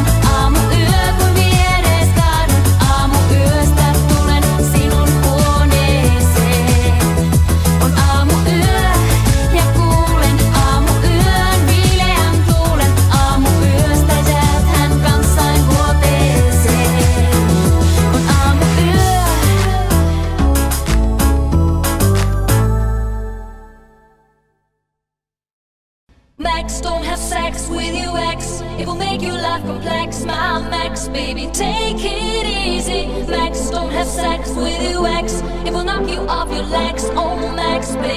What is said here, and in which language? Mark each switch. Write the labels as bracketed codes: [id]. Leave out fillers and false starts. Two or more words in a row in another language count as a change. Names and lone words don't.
[fi] Aamuyö, kun vieres kaadun. Aamuyöstä tulen sinun huoneeseen. On aamuyö ja kuulen aamuyön viileän tuulen. Aamuyöstä jääthän kanssain vuoteeseen. On aamuyö. [en] Max, don't have sex with your ex. It will make your life complex. My Max, baby, take it easy. Max, don't have sex with your ex. It will knock you off your legs.